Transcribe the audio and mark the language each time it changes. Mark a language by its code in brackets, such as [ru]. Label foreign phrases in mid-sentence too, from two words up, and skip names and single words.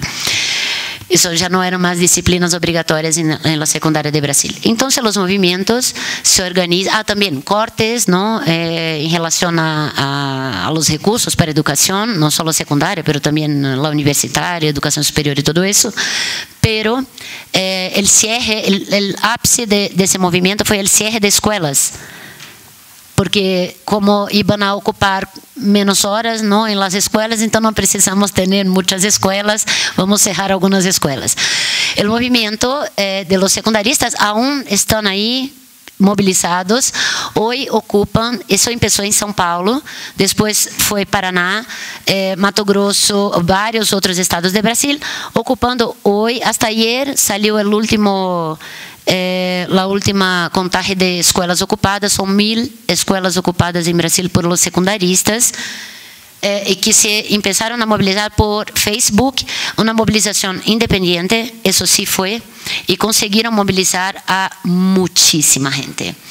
[pt] Isso já não eram mais disciplinas obrigatórias na secundária de Brasil. Então, os movimentos se organizam. Também cortes, não, em relação a [es] los recursos [pt] para a educação, não só a secundária, mas também a universitária, educação superior e tudo isso. [es] Pero el cierre, el ápice [pt] desse movimento foi o cierre de escolas. [es] Porque como iban a ocupar menos horas, ¿no?, en las escuelas, entonces no precisamos tener muchas escuelas, vamos a cerrar algunas escuelas. El movimiento de los secundaristas aún están ahí movilizados, hoy ocupan, eso empezó en São Paulo, después fue Paraná, Mato Grosso, varios otros estados de Brasil, ocupando hoy, hasta ayer salió el último... [pt] la última contagem de escolas ocupadas, são 1.000 escolas ocupadas em Brasil [es] por los secundaristas, [pt] e que se começaram a mobilizar por Facebook, uma mobilização independente, isso sim foi, e conseguiram mobilizar a muitíssima gente.